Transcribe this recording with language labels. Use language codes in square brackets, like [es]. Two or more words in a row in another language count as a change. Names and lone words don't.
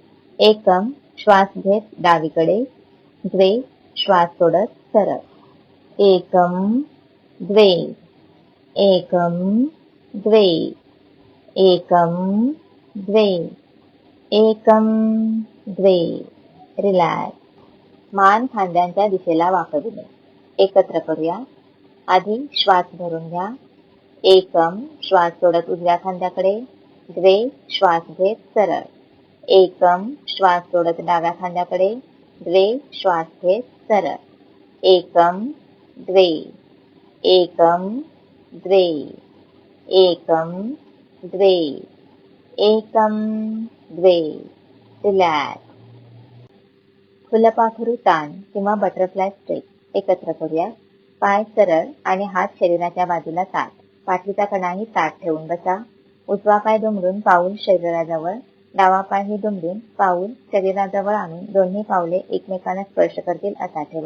[mr] एकम श्वास घेत डावीकडे. द्वे श्वास सोडत सरळ. [sa] एकं द्वे एकं द्वे एकं द्वे एकं द्वे रिलॅक्स. [mr] मान खांद्यांच्या दिशेला वाकविणे. एकत्र करूया. आधी श्वास भरून घ्या. एकम श्वास सोडत उजव्या खांद्याकडे. द्वे श्वास घेत सरळ. एकम श्वास सोडत डाव्या खांद्याकडे. द्वे श्वास घेत सरळ. [sa] एकम द्वे एकम द्वे एकम द्वे एकम द्वे रिलॅक्स. [mr] फुलपाखरू ताण किंवा [en] butterfly stretch. [mr] एकत्र करूया. पाय सरळ आणि हात शरीराच्या बाजूला ताठ. पाठीचा कणाही ताठ ठेवून बसा. उजवा पाय दुमडून पाऊल शरीराजवळ. डावा पाय ही दुमडून पाऊल शरीराजवळ आणून दोन्ही पावले एकमेकांना स्पर्श करतील असा ठेवा.